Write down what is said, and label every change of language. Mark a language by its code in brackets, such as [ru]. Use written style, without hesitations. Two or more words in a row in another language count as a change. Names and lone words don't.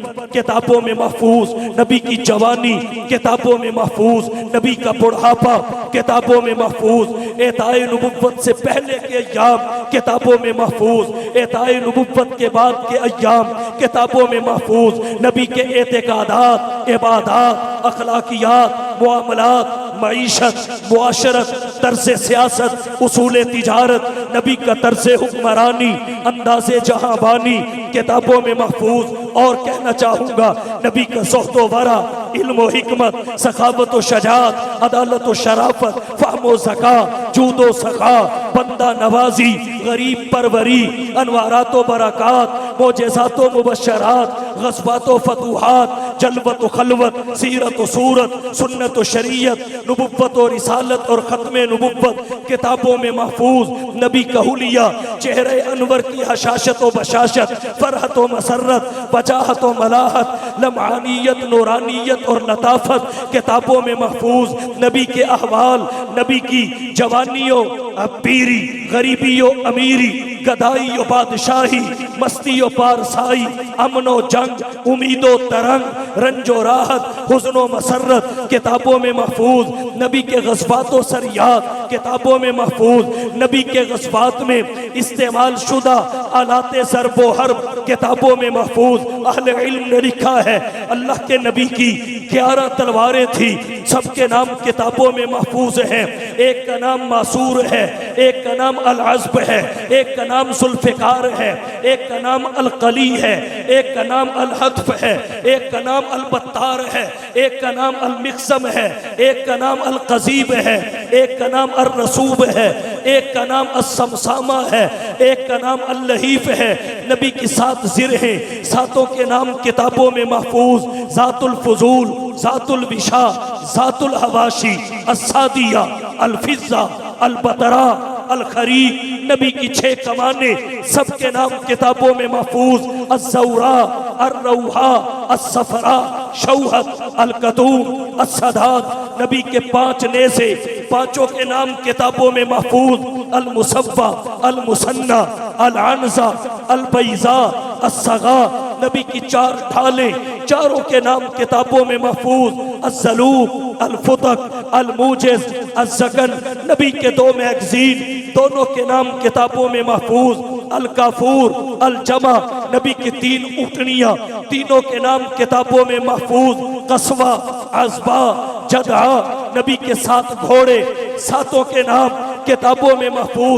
[hi] किताबों में महफूज, नबी की जवानी किताबों में महफूज, नबी का बुढ़ापा किताबों में महफूज, एताए नबुव्वत से पहले के अय्याम किताबों में महफूज, एताए नबुव्वत के बाद के अय्याम किताबों में महफूज, नबी के एतकादात, इबादात, अखलाकियात, मुआमलात, मईशत, मुआशरत, तर्ज़े सियासत, उसूल तिजारत, नबी का तर्ज़े हुक्मरानी, अंदाज़े जहांबानी किताबों में महफूज। और कहना चाहूँगा नबी का ज़ुहद व वरा, इल्म व हिकमत, सखावत व शजाअत, अदालत व शराफत, फ़हम व ज़का, जूद व सखा, बंदा नवाजी, गरीब परवरी, अनवारात व बरक़ात, मोजेज़ात व मुबश्शरात, ग़ज़वात व फतूहात, जलवत व खलवत, सीरत व सूरत, सुन्नत व शरीयत, नबुव्वत व रिसालत और ख़त्मे नबुव्वत किताबों में महफूज। नबी का हुलिया, चेहरे अनवर की हशाशत व बशाशत, फरहत व मसरत, वजाहत व मलाहत, लम्आनियत, नूरानियत और लताफत किताबों में महफूज। नबी के अहवाल, नबी की जवानियों, पीरी, गरीबियों, अमीरी, गदाई व बादशाही, मस्ती व पारसाई, अमन व जंग, उम्मीदो तरंग, रंजो राहत, हुज़्न व मसरत किताबों में महफूज। नबी के ग़ज़वात व सरियात किताबों में महफूज। नबी के ग़ज़वात में इस्तेमाल शुदा आलाते ज़रब व हर्ब किताबों में महफूज। अहले इल्म ने लिखा है अल्लाह के नबी की 11 तलवारें थी, सबके नाम किताबों में महफूज हैं। एक का नाम मासूर है, एक का नाम अल अज़्ब है, एक का नाम जुल्फ़िकार है, एक का नाम अल कली है, एक का नाम अल हत्फ है, एक का नाम अल बत्तार है, एक का नाम अल मिक़सम है, एक का नाम अल क़ज़ीब है, एक का नाम अल रसूब है, एक का नाम अल समसामा है, एक का नाम अल लहीफ है। नबी की 7 ज़िर हैं, सातों के नाम किताबों में महफूज। ज़ातुल फ़ुज़ूल, ज़ातुल विशा, ज़ातुल हवाशी, अस्सादिया, अल फ़िज़्ज़ा, अल बतरा, अल खरीक। नबी की 6 कमाने, सबके नाम किताबों में महफूज। अज़्ज़ौरा, अर्रौहा, अस्सफ़रा, शौहत, अल कतूम, अस्सदाद। नबी के 5 नेज़े, पांचों के नाम किताबों में महफूज। अल मुसव्वा, अल मुसन्ना, अल अनज़ा, अल बैज़ा, अस्सगा। नबी की 4 ढालें, चारों के नाम किताबों में महफूज। अज़्ज़लूब, अल फुतक, अल मूजिज़, अज़्ज़कन। नबी के 2 मैगज़ीन, दोनों के नाम किताबों में महफूज। अल काफूर, अल जमा। नबी की 3 ऊँटनियाँ, तीनों के नाम किताबों में महफूज। कसवा, अज़बा, जदा। नबी के 7 घोड़े, सातों के नाम किताबों में महफूज।